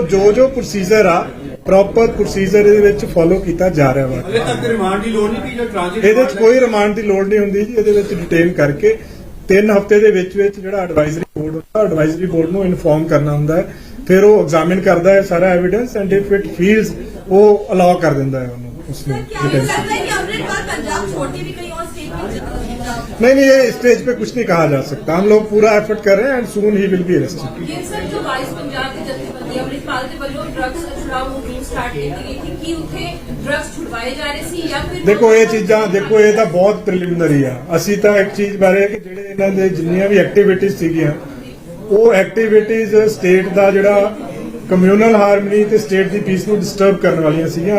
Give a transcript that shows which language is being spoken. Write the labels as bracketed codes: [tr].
[pa] ਸੋ ਜੋ ਪ੍ਰੋਸੀਜਰ ਆ, proper procedure ਇਹਦੇ ਵਿੱਚ ਫੋਲੋ ਕੀਤਾ ਜਾ ਰਿਹਾ ਵਾ। ਹਲੇ ਤੱਕ ਰਿਮਾਂਡ ਦੀ ਲੋੜ ਨਹੀਂ ਪਈ ਜਾਂ ਟ੍ਰਾਂਜ਼ਿਟ ਇਹਦੇ ਵਿੱਚ ਕੋਈ ਰਿਮਾਂਡ ਦੀ ਲੋੜ ਨਹੀਂ ਹੁੰਦੀ ਜੀ। ਇਹਦੇ ਵਿੱਚ ਡਿਟੇਨ ਕਰਕੇ 3 ਹਫ਼ਤੇ ਦੇ ਵਿੱਚ ਜਿਹੜਾ ਐਡਵਾਈਜ਼ਰੀ ਬੋਰਡ ਹੁੰਦਾ, ਐਡਵਾਈਜ਼ਰੀ ਬੋਰਡ ਨੂੰ ਇਨਫੋਰਮ ਕਰਨਾ ਹੁੰਦਾ ਹੈ, ਫਿਰ ਉਹ ਐਗਜ਼ਾਮਿਨ ਕਰਦਾ ਹੈ ਸਾਰਾ evidence [en] and if it feels [pa] ਉਹ ਅਲਾਉ ਕਰ ਦਿੰਦਾ ਹੈ ਉਹਨੂੰ [hi] उसमें सर, क्या आपको लगता है कि अमृतपाल पंजाब छोड़ के भी कहीं और स्टेट में नहीं ये स्टेज पे कुछ नहीं कहा जा सकता। हम लोग पूरा एफर्ट कर रहे हैं [en] And soon ही will be arrested. [hi] ये सर जो वाइस पंजाब के जत्थेबंदी अमृतपाल के [pa] ਵੱਲੋਂ ਡਰੱਗਸ ਛੁਡਾਓ ਮੁਹਿੰਮ ਸਟਾਰਟ ਕੀਤੀ ਗਈ ਸੀ ਕਿ ਉੱਥੇ ਡਰੱਗਸ ਛੁਡਵਾਏ ਜਾ ਰਹੇ ਸੀ ਜਾਂ ਫਿਰ ਦੇਖੋ ਇਹ ਚੀਜ਼ਾਂ, ਦੇਖੋ ਇਹ ਤਾਂ ਬਹੁਤ ਪ੍ਰੀਲਿਮਿਨਰੀ ਆ। ਅਸੀਂ ਤਾਂ ਇੱਕ ਚੀਜ਼ ਬਾਰੇ ਕਿ ਜਿਹੜੇ ਇਹਨਾਂ ਦੇ ਜਿੰਨੀਆਂ ਵੀ ਐਕਟੀਵਿਟੀਜ਼ ਸੀਗੀਆਂ, ਉਹ ਐਕਟੀਵਿਟੀਜ਼ ਸਟੇਟ ਦਾ ਜਿਹੜਾ ਕਮਿਊਨਲ ਹਾਰਮਨੀ ਤੇ ਸਟੇਟ ਦੀ ਪੀਸ ਨੂੰ ਡਿਸਟਰਬ ਕਰਨ ਵਾਲੀਆਂ ਸੀਗੀਆਂ।